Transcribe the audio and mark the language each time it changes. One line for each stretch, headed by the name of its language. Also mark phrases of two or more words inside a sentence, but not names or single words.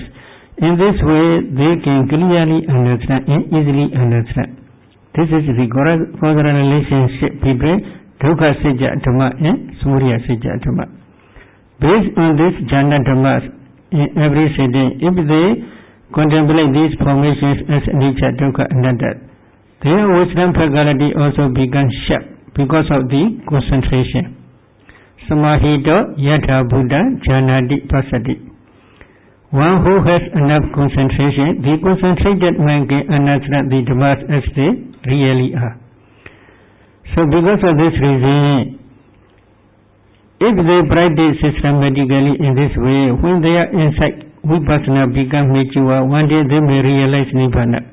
English: In this way, they can clearly understand and easily understand. This is the causal relationship between Dukkha Sajja Dhamma and Samudaya Sajja Dhamma. Based on this jhana dhammas, in every sitting, if they contemplate these formations as
Pali: anicca, dukkha, anatta,
English: their wisdom faculty also becomes sharp because of the concentration.
Pali: Samahito yatha buddha janati pasati.
English: One who has enough concentration, the concentrated mind can understand the dhammas as they really are. So because of this reason, if they practice systematically in this way, when their insight vipassana becomes mature, one day they may realize Nibbana.